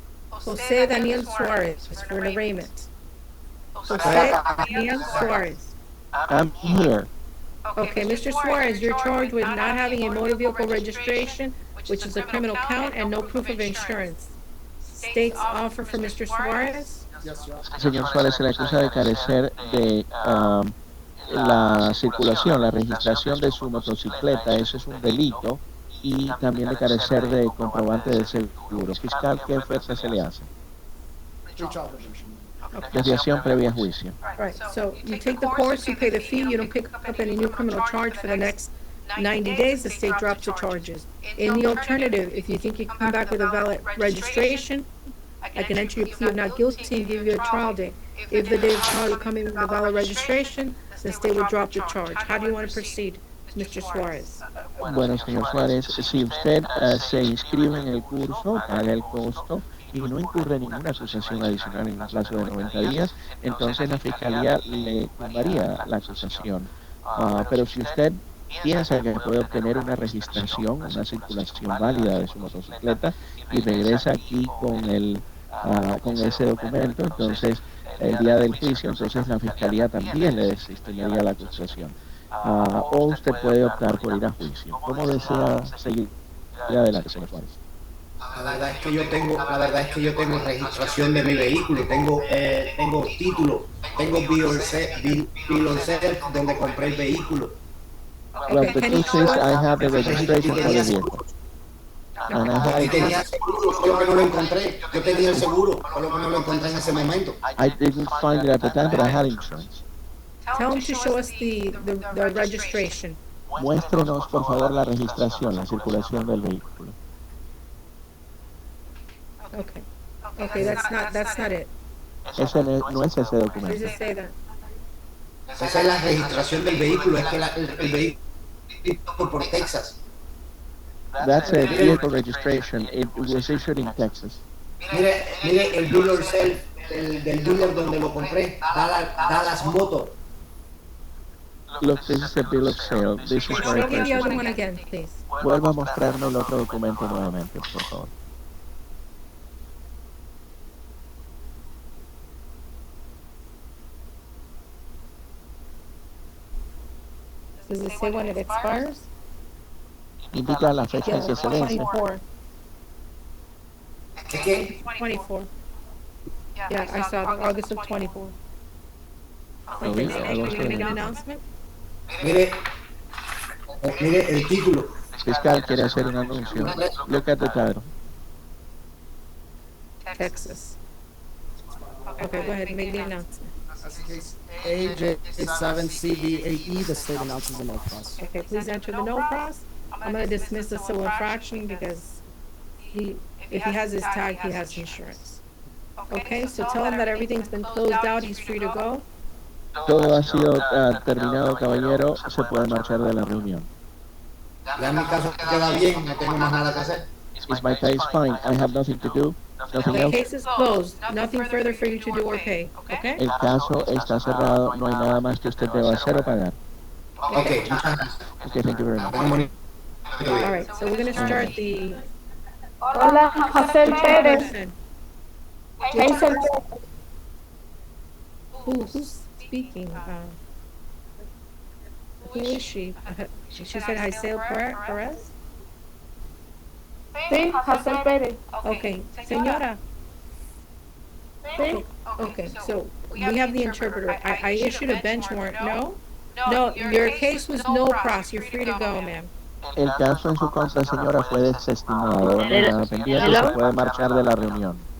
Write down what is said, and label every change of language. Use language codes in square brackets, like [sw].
[en] Jose Daniel Suarez for an arraignment. Jose Daniel Suarez. I'm here. Okay, Mr. Suarez, you're charged with not having a motor vehicle registration, which is a criminal count, and no proof of insurance. State's offer for Mr. Suarez. Yes, Your Honor. [es] Señor Suárez, se le acusa de carecer de la circulación, la registración de su motocicleta, eso es un delito, y también de carecer de comprobante de seguro. Fiscal, ¿qué oferta se le hace? [en] Pretrial provision. [es] Desviación previa a juicio. [en] Right, so you take the course, you pay the fee, you don't pick up any new criminal charge for the next 90 days, the state drops the charges. In the alternative, if you think you come back with a valid registration, I can enter your plea of not guilty and give you a trial date. If the day of trial you come in with a valid registration, the state will drop the charge. How do you want to proceed, Mr. Suarez? [es] Bueno, señor Suárez, si usted se inscribe en el curso, paga el costo y no incurre en ninguna acusación adicional en un plazo de 90 días, entonces la Fiscalía le tumbaría la acusación. Pero si usted piensa que puede obtener una registración, una circulación válida de su motocicleta y regresa aquí con ese documento, entonces el día del juicio, entonces la Fiscalía también le desestimaría la acusación. O usted puede optar por ir a juicio. ¿Cómo desea seguir adelante, señor Juárez? La verdad es que yo tengo registración de mi vehículo, tengo título, tengo bill of sale donde compré el vehículo. [en] Well, the truth is, I have the registration for the vehicle. And I have... [es] Tenía seguro, solo que no lo encontré. Yo tenía el seguro, solo que no lo encontré en ese momento. [en] I didn't find it at the time, but I had insurance. Tell him to show us the registration. [es] Muéstrenos, por favor, la registración, la circulación del vehículo. [en] Okay. Okay, that's not it. [es] Ese no es ese [en] Where does [es] documento. [en] it say that? [es] Esa es la registración del vehículo, es que el vehículo por Texas. [en] That's a vehicle registration. It was issued in Texas. [es] Mire el bill of sale del dealer donde lo compré, Dallas Motor. [en] Look, this is a bill of sale. This is where Show it me the other one is. again, please. [es] Vuelva a mostrarnos el otro documento nuevamente, por favor. [en] Does it say when it expires? [es] Indica la fecha en que se vence. 24. ¿Qué? [en] 24. Yeah, I saw it, August of 24. Oh, Okay, yeah, can you August make an 24. announcement? [es] Mire el título. Fiscal quiere hacer un anuncio. [en] Look at the title. Texas. Okay, go ahead and make the announcement. That's the case. AJ7CB8E, the state announces the no cross. Okay, please enter the no cross. I'm gonna dismiss the civil infraction because if he has his tag, he has insurance. Okay, so tell him that everything's been closed out, he's free to go. [es] Todo ha sido terminado, caballero. Se puede marchar de la reunión. Ya en mi caso queda bien, no tengo más nada que hacer. [en] Is my case fine? I have nothing to do. Nothing The else. case is closed, nothing further for you to do or pay, okay? [es] El caso está cerrado. No hay nada más que usted deba hacer o pagar. Okay, muchas gracias. [en] Okay, thank you very much. All right, so we're gonna start the. Hola, José Pérez. Hazel Who's speaking? Who is she? She said Hazel Perez? [es] Sí, José Pérez. Okay, señora. Sí. [en] Okay, so we have the interpreter. I issued a bench warrant, no? No, your case was no pros, you're free to go, ma'am. [es] El caso en su contra, señora, fue desestimado. No hay nada pendiente. Se puede marchar de la reunión.